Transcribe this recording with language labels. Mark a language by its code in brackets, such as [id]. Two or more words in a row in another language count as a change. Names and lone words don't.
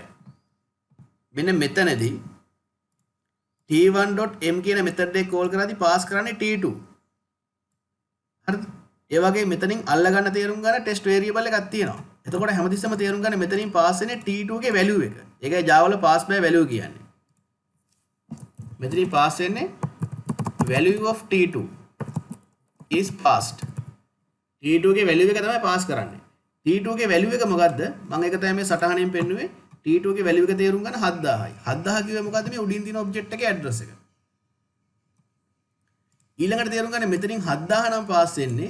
[si] මෙන්න මෙතනදී t1.m කියන method එක call කරද්දී pass කරන්නේ t2. හරිද? ඒ වගේ මෙතනින් අල්ල ගන්න තේරුම් ගන්න [en] test variable [si] එකක් තියෙනවා. එතකොට හැමතිස්සෙම තේරුම් ගන්න මෙතනින් pass වෙන්නේ t2 ගේ value එක. ඒකයි Java වල [en] pass by value [si] කියන්නේ. මෙතනින් pass වෙන්නේ [en] value of t2 is passed. [si] t2 ගේ value එක තමයි pass කරන්නේ. t2 ගේ value එක මොකද්ද? මම ඒක තමයි මේ සටහනෙන් පෙන්නුවේ. t2 ගේ value එක තේරුම් ගන්න 7000යි. 7000 කිව්වේ මොකද්ද? මේ උඩින් තියෙන object එකේ address එක. ඊළඟට තේරුම් ගන්න මෙතනින් 7000 නම් pass වෙන්නේ.